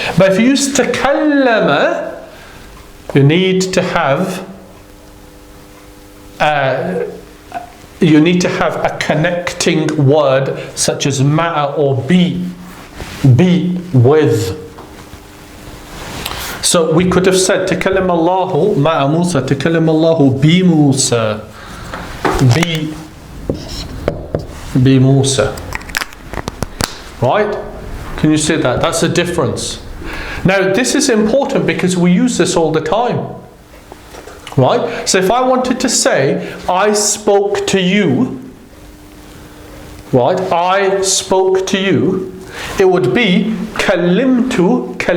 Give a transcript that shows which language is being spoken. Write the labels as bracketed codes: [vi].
[en] But if you use takallama, you need to have a connecting word such as ma'a or be with. So we could have said [ar] تكلم الله مع موسى تكلم الله بموسى بموسى. [en] Right? Can you see that? That's the difference. Now this is important because we use this all the time. Right? So if I wanted to say I spoke to you, right? I spoke to you, it would be كلمتك.